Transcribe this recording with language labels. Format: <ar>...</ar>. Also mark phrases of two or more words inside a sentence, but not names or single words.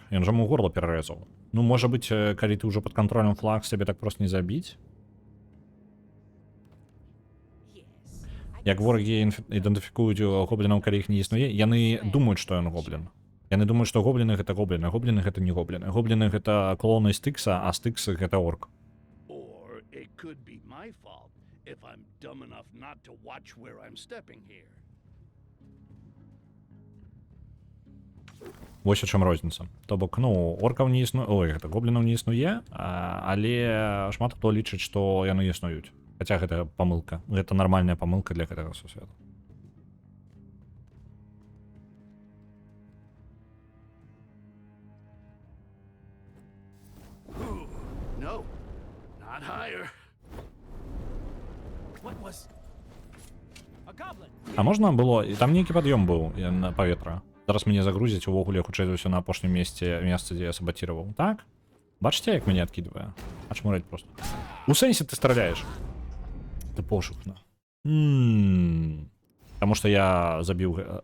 <be>Ён жа яму горла перарэзаў. Ну, можа быць, калі ты ўжо пад кантролем флакс, цябе так проста не забіць. Як ворагі ідэнтыфікуюць гоблінаў, калі іх не існуе, яны думаюць, што ён гоблін. Яны думаюць, што гобліны гэта гобліны, гобліны гэта не гобліны. Гобліны гэта клоны Стыкса, а Стыкс гэта орк.</be> <en>Or it could be my fault if I'm dumb enough not to watch where I'm stepping here.</en> <be>Вось у чым розніца. То бок, ну, оркаў не існуе, ой, гэта гоблінаў не існуе, але шмат хто лічыць, што яны існуюць. Хаця гэта памылка. Гэта нармальная памылка для гэтага сусвета.</be> <en>No, not higher. What was... A goblin!</en> <be>А можна было, і там нейкі пад'ём быў на паветра. Зараз мяне загрузяць увогуле, хутчэй за ўсё на апошнім месцы, дзе я сабатіраваў. Так? Бачыце, як мяне адкідвае? Ачмураць просто. У сэнсе ты страляеш. Ты пошукна. Таму што я забіў...</be>